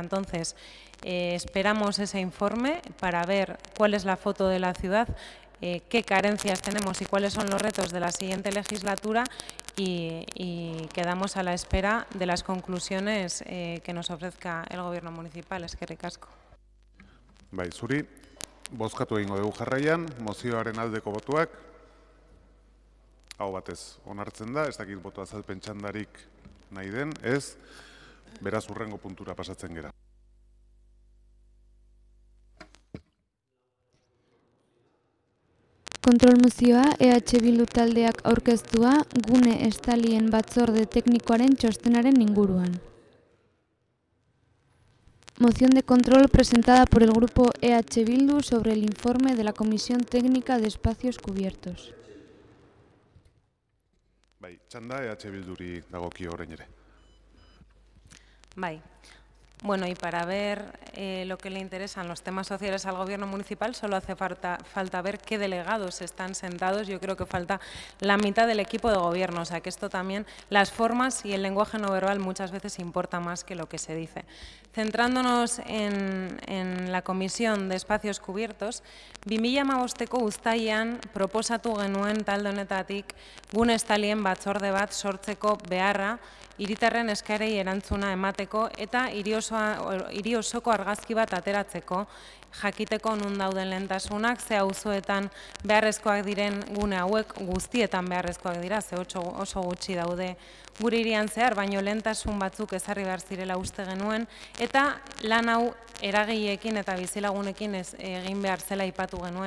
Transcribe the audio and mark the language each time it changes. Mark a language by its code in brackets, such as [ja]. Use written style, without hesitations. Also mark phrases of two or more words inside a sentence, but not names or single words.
[es] Entonces, esperamos ese informe para ver cuál es la foto de la ciudad, qué carencias tenemos y cuáles son los retos de la siguiente legislatura y quedamos a la espera de las conclusiones que nos ofrezca el Gobierno municipal. [eu] Eskerrik asko. Bai, zuri, bozkatu egingo dugu jarraian, mozioaren aldeko botuak, hau batez onartzen da, ez dakit boto azalpen txandarik nahi den, ez, beraz hurrengo puntura pasatzen gera. Kontrol mozioa EH Bildu taldeak aurkeztua gune estalien batzorde teknikoaren txostenaren inguruan. [es] Moción de control presentada por el grupo EH Bildu sobre el informe de la Comisión Técnica de Espacios Cubiertos. [eu] Bai, txanda EH Bilduri dagokio orain ere. Bai. [es] Bueno, y para ver lo que le interesan los temas sociales al Gobierno municipal, solo hace falta ver qué delegados están sentados. Yo creo que falta la mitad del equipo de gobierno, o sea que esto también, las formas y el lenguaje no verbal muchas veces importa más que lo que se dice. Centrándonos en la Comisión de Espacios Cubiertos, [eu] 2015ko uztailean proposatu genuen talde honetatik gune estalien batzorde bat sortzeko beharra, hiritarren eskarei erantzuna emateko eta hiri osoko argazki bat ateratzeko, jakiteko nun dauden lehentasunak, ze auzoetan beharrezkoak diren gune hauek guztietan beharrezkoak dira, ze oso gutxi daude gure hirian zehar, baino lehentasun batzuk ezarri behar zirela uste genuen, eta lan hau eragileekin eta bizilagunekin egin behar zela aipatu genuen.